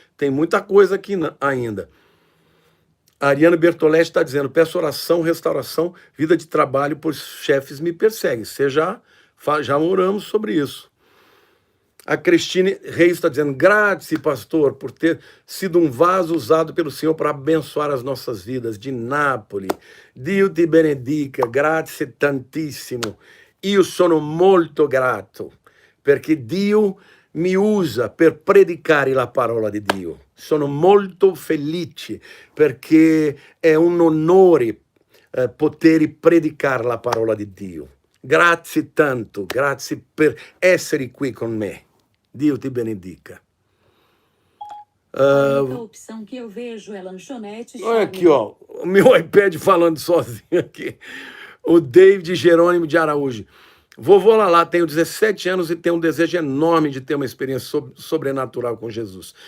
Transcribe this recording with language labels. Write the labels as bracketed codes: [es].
[pt] Tem muita coisa aqui ainda. A Ariana Bertoletti está dizendo, peço oração, restauração, vida de trabalho, pois chefes me perseguem. Você já oramos sobre isso. A Cristine Reis está dizendo, grazie, pastor, por ter sido um vaso usado pelo Senhor para abençoar as nossas vidas. De Nápoles. [it] Dio ti benedica, grazie tantissimo. Io sono molto grato, perché Dio mi usa per predicare la parola di Dio. Sono molto felice perché è un onore poter predicare la parola di Dio. Grazie tanto, grazie per essere qui con me. Dio ti benedica. [pt] A única opção que eu vejo é lanchonete. Olha aqui, ó, o meu iPad falando sozinho aqui. O David Jerônimo de Araújo. Vovô Lalá, tenho 17 anos e tenho um desejo enorme de ter uma experiência sobrenatural com Jesus.